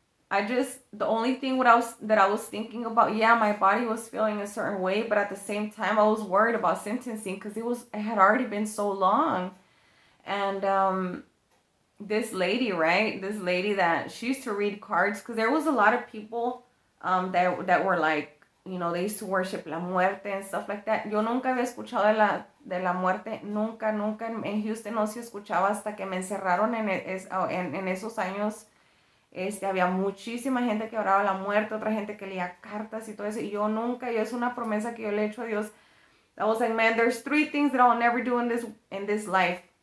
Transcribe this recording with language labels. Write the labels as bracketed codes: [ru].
[en] The only thing that I was thinking about, yeah, my body was feeling a certain way, but at the same time, I was worried about sentencing, because it had already been so long. And this lady that she used to read cards, because there was a lot of people that were like, they used to worship la muerte and stuff like that. [es] Yo nunca había escuchado de la muerte, nunca, nunca en Houston no se escuchaba hasta que me encerraron en esos años. Había muchísima gente que oraba a la muerte, otra gente que leía cartas y todo eso, y yo nunca, y es una promesa que yo le he hecho a Dios. [en] I was like, man, there's 3 things that I'll never do in this life.